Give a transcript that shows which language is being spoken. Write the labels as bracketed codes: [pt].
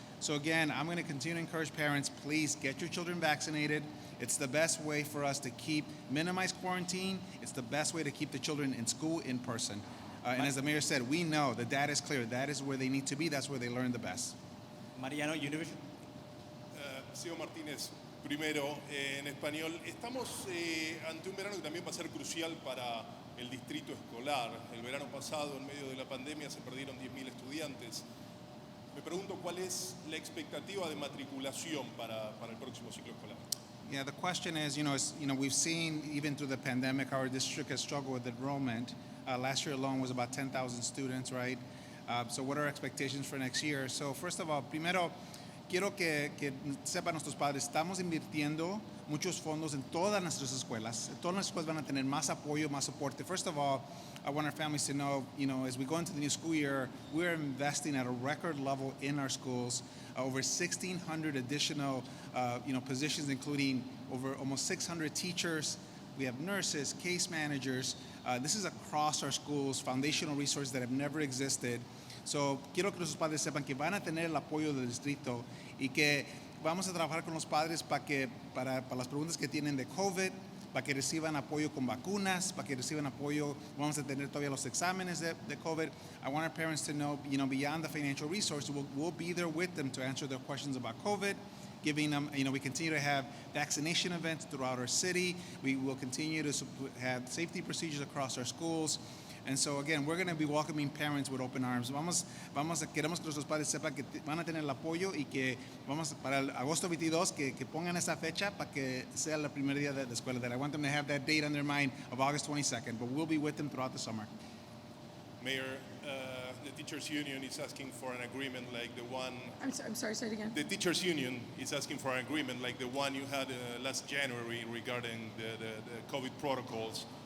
[en] So again, I'm going to continue to encourage parents, please get your children vaccinated. It's the best way for us to minimize quarantine. It's the best way to keep the children in school in person. And as the mayor said, we know the data is clear. That is where they need to be. That's where they learn the best. Mariano, Univision. [es] Señor Martínez, primero, en español, estamos ante un verano que también va a ser crucial para el distrito escolar. El verano pasado, en medio de la pandemia, se perdieron 10.000 estudiantes. Me pregunto cuál es la expectativa de matriculación para el próximo ciclo escolar. [en] Yeah, the question is, we've seen even through the pandemic, our district has struggled with enrollment. Last year alone was about 10,000 students, right? So what are our expectations for next year? So first of all, [es] primero, quiero que sepan nuestros padres, estamos invirtiendo muchos fondos en todas nuestras escuelas. Todas las escuelas van a tener más apoyo, más soporte. [en] First of all, I want our families to know, as we go into the new school year, we're investing at a record level in our schools. Over 1,600 additional, positions, including over almost 600 teachers. We have nurses, case managers. This is across our schools, foundational resources that have never existed. [es] So, quiero que nuestros padres sepan que van a tener el apoyo del distrito y que vamos a trabajar con los padres para las preguntas que tienen de COVID, para que reciban apoyo con vacunas, para que reciban apoyo, vamos a tener todavía los exámenes de COVID. [en] I want our parents to know, beyond the financial resources, we'll be there with them to answer their questions about COVID, giving them, we continue to have vaccination events throughout our city. We will continue to have safety procedures across our schools. And so again, we're going to be welcoming parents with open arms. [es] Queremos que nuestros padres sepan que van a tener el apoyo y que vamos para el agosto 22 que pongan esa fecha para que sea el primer día de escuela. [en] That I want them to have that date on their mind of August 22nd, but we'll be with them throughout the summer. Mayor, the teachers union is asking for an agreement like the one. I'm sorry, say it again. The teachers union is asking for an agreement like the one you had last January regarding the COVID protocols.